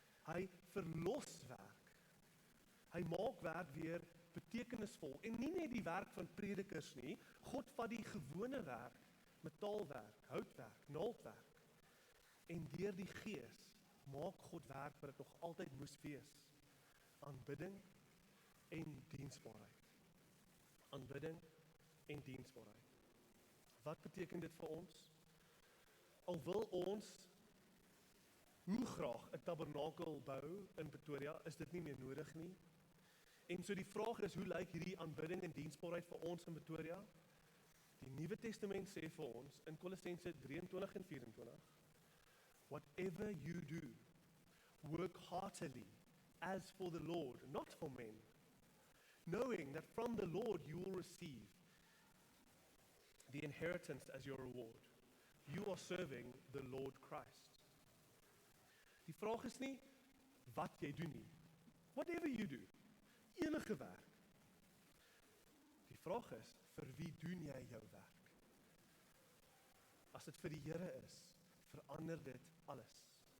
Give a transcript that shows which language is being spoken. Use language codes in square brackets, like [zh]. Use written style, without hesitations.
[af] Hy verlos werk. Hy maak werk weer betekenisvol. En nie net die werk van predikers nie, God vat die gewone werk, metaalwerk, houtwerk, naaldwerk. En deur die Gees maak God werk wat dit nog altyd moes wees. Aanbidding en diensbaarheid. Aanbidding en diensbaarheid. Wat beteken dit vir ons? Al wil ons hoe graag 'n tabernakel bou in Pretoria, is dit nie meer nodig nie. En so die vraag is, hoe lyk hierdie aanbidding en diensbaarheid vir ons in Pretoria? Die Nuwe Testament sê vir ons in Kolossense 23 en 24, [en] whatever you do, work heartily as for the Lord, not for men, knowing that from the Lord you will receive the inheritance as your reward. You are serving the Lord Christ. [af] Die vraag is nie wat jy doen nie. [en] Whatever you do, [af] enige werk. Die vraag is, vir wie doen jy jou werk? As dit vir die Here is, verander dit alles.